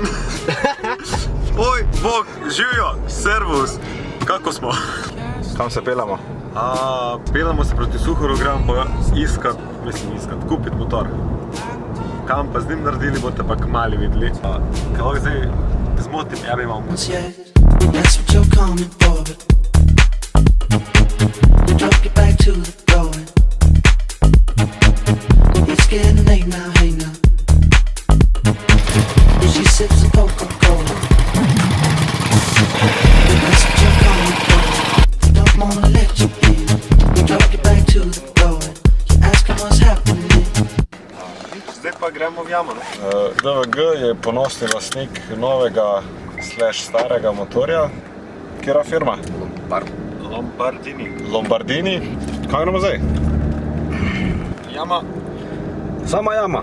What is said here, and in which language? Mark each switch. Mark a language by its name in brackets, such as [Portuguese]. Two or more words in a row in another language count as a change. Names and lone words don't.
[Slovenian] Oj, bog, živjo, servus. Kako smo? Kam se pelamo? Pelamo se proti Suhoru, gremo pa iskat, kupit motor. Kam pa z njim naredili, boste pa kmali videli. Kako zdaj zmotim, ja bi imel motor. [English] That's what you're coming for, but you drop your back to the door. It's getting late now, hey now. And she sips a Coca-Cola. That's what you're coming for. Don't wanna let you in. You drop your back to the door. You're asking what's happening. [Slovenian] Zdaj pa gremo v jamo, ne? DVG je ponosni lastnik novega starega motorja. Kjera firma? Lombardini. Kaj gremo zdaj? Jama. Sama jama.